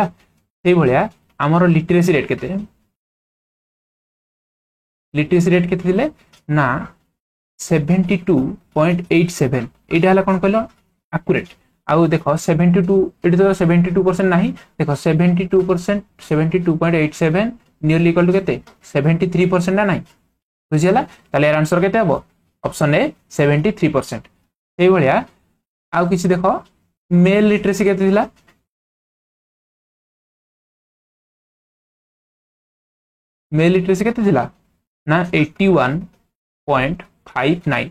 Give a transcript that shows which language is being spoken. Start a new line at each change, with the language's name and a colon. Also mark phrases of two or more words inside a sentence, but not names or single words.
Sambalpuri: ସେ ଭଲିଆ ହମର
English: literacy rate
Sambalpuri: କେତେ,
English: literacy rate
Sambalpuri: କେତେ ଥିଲେ ନା 72.87। ଏଟା ହଲା କୋନ କହଲୋ ଏକ୍ୟୁରେଟ। ଆଉ ଦେଖୋ 72, ଏଟି ତୋ 72% ନାହି, ଦେଖୋ 72%, 72.87
English: nearly equal to
Sambalpuri: କେତେ 73% ନା ନାହି, ବୁଝିଅଲା। ତାଲେ ଯାର ଆନ୍ସର କେତେ ହବୋ
English: option A
Sambalpuri: 73%। ସେହି ଭଲିଆ ଆଉ କିଛି ଦେଖୋ
English: male literacy
Sambalpuri: କେତେ ଥିଲା,
English: male literacy
Sambalpuri: କେତେ ଥିଲା ନା 81.59।